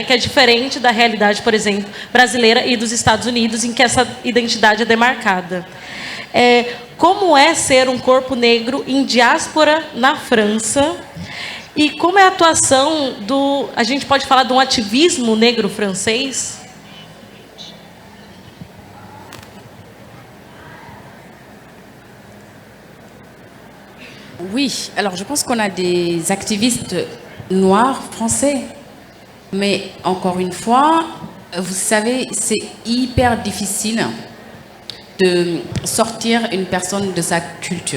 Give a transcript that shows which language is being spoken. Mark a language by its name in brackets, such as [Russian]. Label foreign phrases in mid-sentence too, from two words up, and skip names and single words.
[Portuguese] Que é diferente da realidade, por exemplo, brasileira e dos Estados Unidos, em que essa identidade é demarcada. Como é ser um corpo negro em diáspora na França? E como é a atuação a gente pode falar de um ativismo negro francês? [French] Oui, alors je pense qu'on a des activistes noirs français, mais encore une fois, vous savez, c'est hyper difficile de sortir une personne de sa culture.